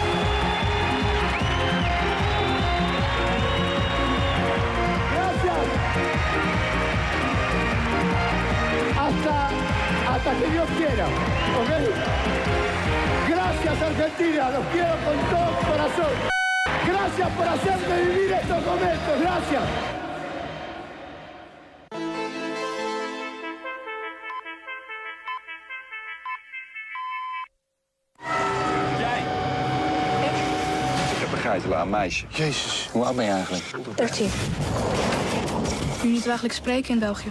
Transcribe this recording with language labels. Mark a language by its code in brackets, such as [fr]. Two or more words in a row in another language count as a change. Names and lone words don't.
[es] Gracias. Hasta que Dios quiera, ¿ok? Gracias Argentina, los quiero con todo mi corazón. Gracias por hacerme vivir estos momentos, gracias. [nl] Een meisje. Jezus, hoe oud ben je eigenlijk? 13. Kun je het eigenlijk spreken in België?